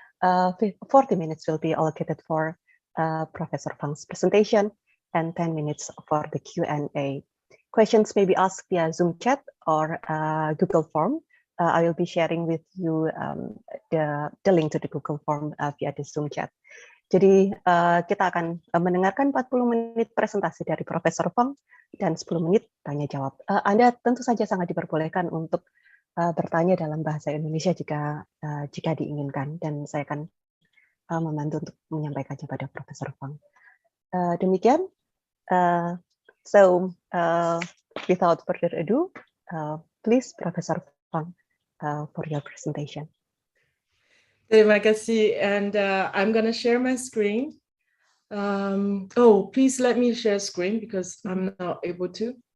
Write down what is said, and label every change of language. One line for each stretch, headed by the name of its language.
English: 40 minutes will be allocated for Professor Fang's presentation and 10 minutes for the Q&A. Questions may be asked via Zoom chat or Google form. I will be sharing with you the link to the Google form via the Zoom chat.
Indonesian: Jadi kita akan mendengarkan 40 menit presentasi dari Profesor Fang dan 10 menit tanya jawab. Anda tentu saja sangat diperbolehkan untuk bertanya dalam bahasa Indonesia jika diinginkan, dan saya akan membantu untuk menyampaikannya pada Profesor Fang. Demikian.
English: So without further ado, please Professor Fang for your presentation.
Indonesian: Terima kasih,
English: and I'm going to share my screen. Please let me share screen because I'm not able to.